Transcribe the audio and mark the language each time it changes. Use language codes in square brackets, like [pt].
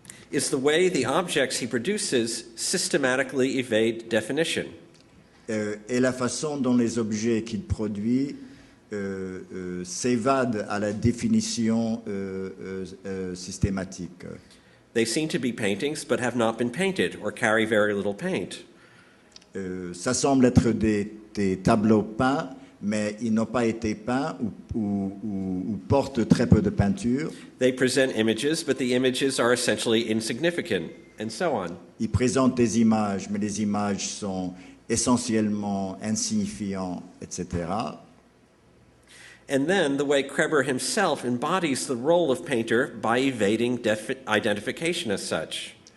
[en] is the way the objects he produces systematically evade definition. [fr] Et la façon dont les objets qu'il produit s'évadent à la définition systématique. [en] They seem to be paintings but have not been painted or carry very little paint. [fr] Ça semble être des tableaux peints, mais ils n'ont pas été peints ou portent très peu de peinture. [en] They present images, but the images are essentially insignificant, and so on. [fr] Ils présentent des images, mais les images sont essentiellement insignifiantes, etc. [en] And then the way Kreber himself embodies the role of painter by evading identification as such.